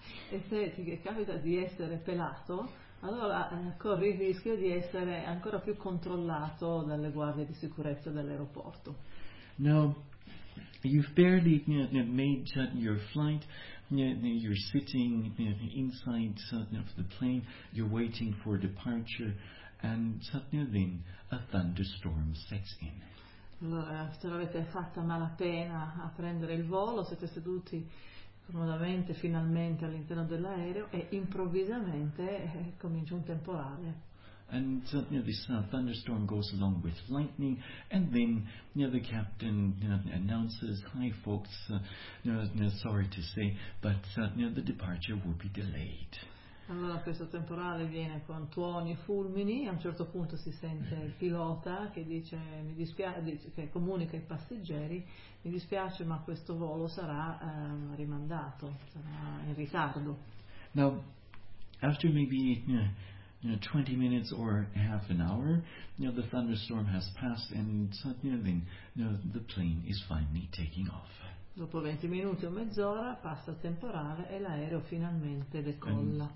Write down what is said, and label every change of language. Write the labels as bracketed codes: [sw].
[it] E se ti capita di essere pelato, allora corri il rischio di essere ancora più controllato dalle guardie di sicurezza dell'aeroporto. No. [en] You've barely made your flight, you're sitting inside of the plane, you're waiting for departure, and suddenly then a thunderstorm sets in. [it] Se l'avete fatta malapena a prendere il volo, siete seduti comodamente, finalmente all'interno dell'aereo e improvvisamente comincia un temporale. [en] And this thunderstorm goes along with lightning, and then the captain announces, "Hi, folks. Sorry to say, but the departure will be delayed." [it] Allora questo temporale viene con tuoni e fulmini. A un certo punto si sente il pilota che dice, che comunica ai passeggeri, "Mi dispiace, ma questo volo sarà rimandato, sarà in ritardo." [en] Now, after maybe 20 minutes or half an hour, the thunderstorm has passed and suddenly then the plane is finally taking off. [it] Dopo 20 minuti o mezz'ora passa il temporale e l'aereo finalmente decolla.